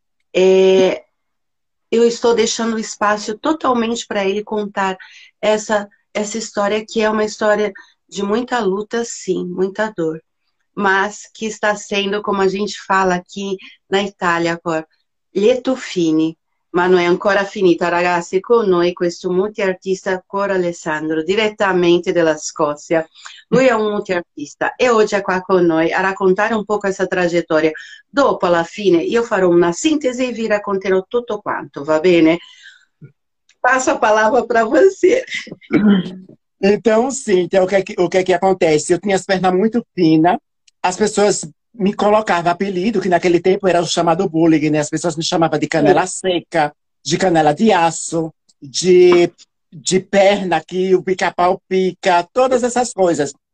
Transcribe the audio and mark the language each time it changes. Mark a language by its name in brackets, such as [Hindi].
[Portuguese] é, eu estou deixando o espaço totalmente para ele contar essa história, que é uma história de muita luta, sim, muita dor, mas que está sendo, como a gente fala aqui na Itália agora, [Italian] lieto fine, ma non è ancora finita, ragazzi. Con noi questo multiartista Coro Alessandro, direttamente dalla Scozia. Lui è un multiartista e oggi è qua con noi a raccontare un po' questa traiettoria. Dopo, alla fine, io farò una sintesi e vi racconterò tutto quanto, va bene? [Portuguese] Passo a palavra para você. Então, Cíntia, o que acontece? Eu tinha as pernas muito finas, as pessoas me colocavam apelido, que naquele tempo era o chamado bullying, né? As pessoas me chamavam de canela seca, de canela de aço, de perna que o pica-pau pica, todas essas coisas.